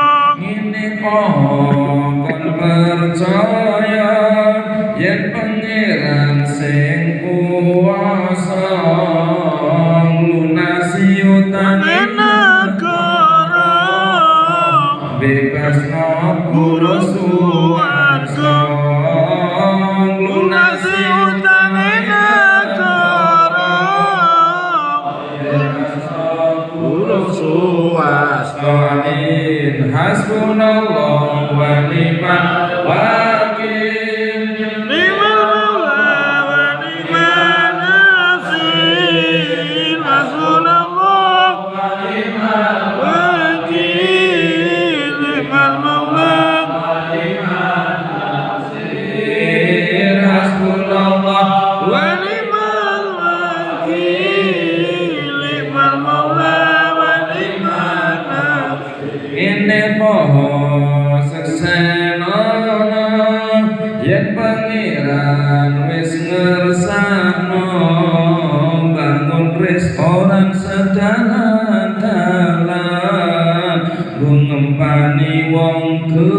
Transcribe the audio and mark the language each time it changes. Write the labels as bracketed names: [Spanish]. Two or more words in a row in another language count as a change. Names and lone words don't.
[Javanese] Ngene poho kon percaya yen pangeran sing kuwasa lunasi utang negara, bebasno guru suwarga, lunasi utang negara, bebasno guru suwarga. Amin. [Arabic] حسبنا الله ونعم الوكيل نعم المولى ونعم النصير. حسبنا الله ونعم الوكيل نعم المولى ونعم النصير. حسبنا الله ونعم الوكيل نعم المولى ونعم النصير. [Javanese] Ini poho seksenono yen pangeran wis ngersakno bangun restoran sedalan-dalan, ngempani wong